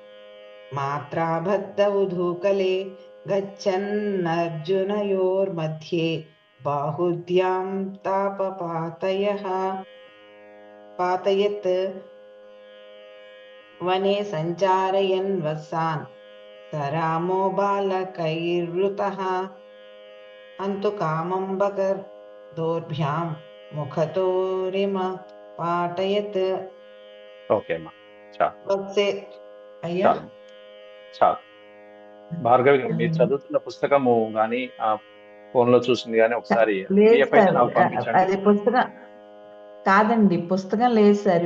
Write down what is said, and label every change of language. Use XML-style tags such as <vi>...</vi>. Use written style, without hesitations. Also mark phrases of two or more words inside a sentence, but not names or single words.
<sa>मात्राबद्धौधूकले गच्छन्नर्जुनयोर्मध्ये बाहुद्यां पातयत् वने सञ्चारयन् वसान् स रामो बालकैर्वृतः हन्तु कामं बकर्दोर्भ्यां मुखतोरिम पाटयत्.</sa> <te>ఓకే అమ్మా, చాలు వత్సే అయ్యా చాలు చాలు. భార్గవి గారు, మీరు చదువుతున్న పుస్తకము కానీ ఫోన్ లో చూసింది కానీ ఒకసారి లేదు PDF అయితే సార్, నాకు పంపించండి. అది పుస్తకం కాదండి, పుస్తకం లేదు సార్.</te>